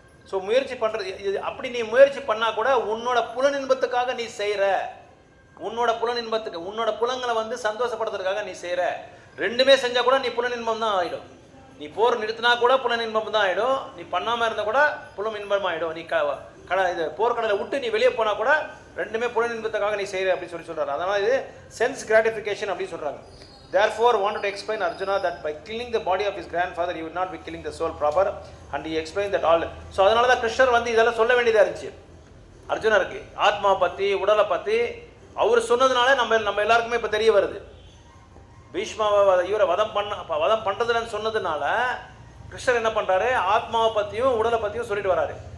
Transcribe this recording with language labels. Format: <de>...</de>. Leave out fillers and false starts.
<ta>So முயற்சி பண்றது அப்படி நீ முயற்சி பண்ணா கூட உன்னோட புலனின்பத்துக்காக நீ செய்யற, உன்னோட புலனின்பத்துக்கு உன்னோட புலங்களை வந்து சந்தோஷப்படுத்துறதுக்காக நீ செய்யற. 2மே செஞ்சா கூட நீ புலனின்பம் தான் ஆயிடும். நீ போர் நிறுத்தினா கூட புலனின்பம் தான் ஆயிடும், நீ பண்ணாம இருந்தா கூட புலம் இன்பம் ஆயிடும். நீ இது போர்க்கடலை விட்டு நீ வெளியே போனா கூட 2மே புலனின்பத்துக்காக நீ செய்யற அப்படின்னு சொல்லி சொல்றாரு. அதனால இது சென்ஸ் கிராட்டிஃபிகேஷன் அப்படின்னு சொல்றாங்க.</ta> <en>Therefore wanted to explain Arjuna that by killing the body of his grandfather he would not be killing the soul proper, and he explained that all.</en> <ta>So அதனால தான் கிருஷ்ணர் வந்து இதெல்லாம் சொல்ல வேண்டியதா இருந்துச்சு அர்ஜுனருக்கு. ஆத்மா பத்தி உடலை பத்தி அவர் சொன்னதுனால நம்ம எல்லாருக்குமே இப்ப தெரிய வருது. பீஷ்மாவை இவரை வதம் பண்றதுன்னு சொன்னதுனால கிருஷ்ணர் என்ன பண்றாரு, ஆத்மாவை பத்தியும் உடலை பத்தியும் சொல்லிட்டு வராரு.</ta>